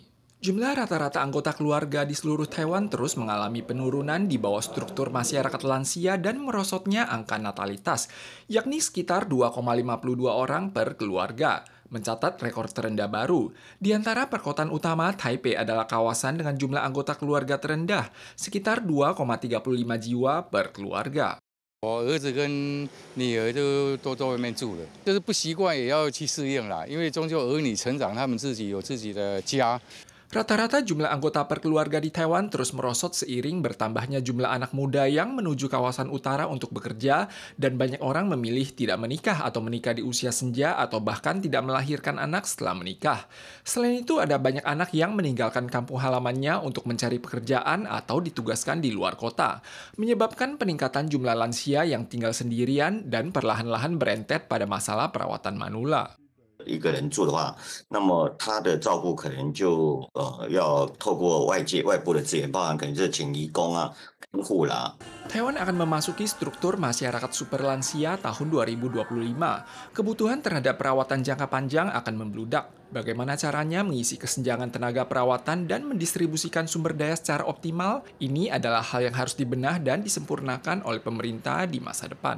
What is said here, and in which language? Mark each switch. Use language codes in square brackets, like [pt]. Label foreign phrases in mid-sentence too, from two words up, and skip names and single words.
[id] Jumlah rata-rata anggota keluarga di seluruh Taiwan terus mengalami penurunan di bawah struktur masyarakat lansia dan merosotnya angka natalitas, yakni sekitar 2,52 orang per keluarga, mencatat rekor terendah baru. Di antara perkotaan utama, Taipei adalah kawasan dengan jumlah anggota keluarga terendah, sekitar 2,35 jiwa per keluarga. [zh] 我儿子跟女儿都在外面住了，就是不习惯也要去适应啦，因为终究儿女成长，他们自己有自己的家。 [id] Rata-rata jumlah anggota per keluarga di Taiwan terus merosot seiring bertambahnya jumlah anak muda yang menuju kawasan utara untuk bekerja, dan banyak orang memilih tidak menikah atau menikah di usia senja atau bahkan tidak melahirkan anak setelah menikah. Selain itu, ada banyak anak yang meninggalkan kampung halamannya untuk mencari pekerjaan atau ditugaskan di luar kota, menyebabkan peningkatan jumlah lansia yang tinggal sendirian dan perlahan-lahan berentet pada masalah perawatan manula. [zh] 一个人住的话，那么他的照顾可能就要透过外部的资源，包含可能是请移工啊、看护啦。 [id] Taiwan akan memasuki struktur masyarakat super lansia tahun 2025. Kebutuhan terhadap perawatan jangka panjang akan membludak. Bagaimana caranya mengisi kesenjangan tenaga perawatan dan mendistribusikan sumber daya secara optimal? Ini adalah hal yang harus dibenah dan disempurnakan oleh pemerintah di masa depan.